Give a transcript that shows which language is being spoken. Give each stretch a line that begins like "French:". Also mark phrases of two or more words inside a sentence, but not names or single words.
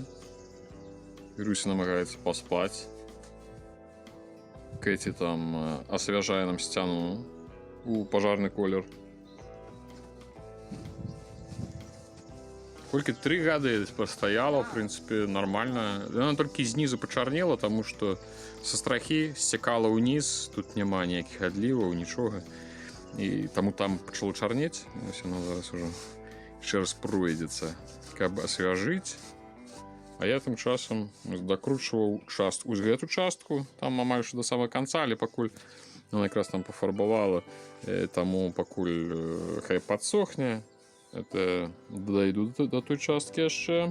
Russian: Ируся намагается поспать. Кэти там освежает нам стену у пожарный колер. Кольки 3 года постояла, в принципе, нормально. Она только снизу почернела, потому что со страхи стекала вниз. Тут нема никаких отливов, ничего.
Belarusian: І таму там пачало чарнець, ось яно зараз ужо яшчэ раз пройдзецца, каб асвяжыць. А я тым часам дакручваў частку, вось гэту частку, там амаль што да самага канца, але пакуль яна якраз там пафарбавала, таму пакуль хай падсохне, это дайду да той часткі яшчэ.